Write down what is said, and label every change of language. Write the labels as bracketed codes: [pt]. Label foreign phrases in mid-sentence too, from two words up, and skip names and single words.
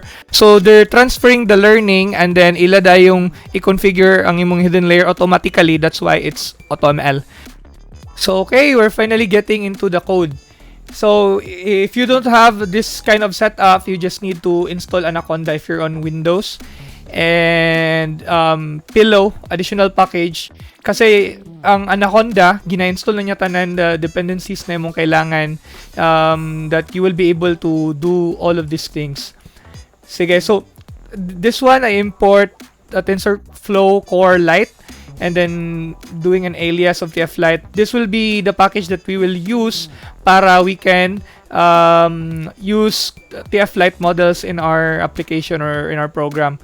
[en] So they're transferring the learning and then [ceb] ilada yung i-configure ang imong [en] hidden layer automatically. That's why it's AutoML. So okay, we're finally getting into the code. So if you don't have this kind of setup, you just need to install Anaconda if you're on Windows. And Pillow, additional package. [ceb] Kasi ang Anaconda, gina-install na niya tanan [en] the dependencies [ceb] na mong kailangan [en] that you will be able to do all of these things. Sige, so this one I import a TensorFlow Core Lite and then doing an alias of TF-Lite. This will be the package that we will use para we can use TF-Lite models in our application or in our program.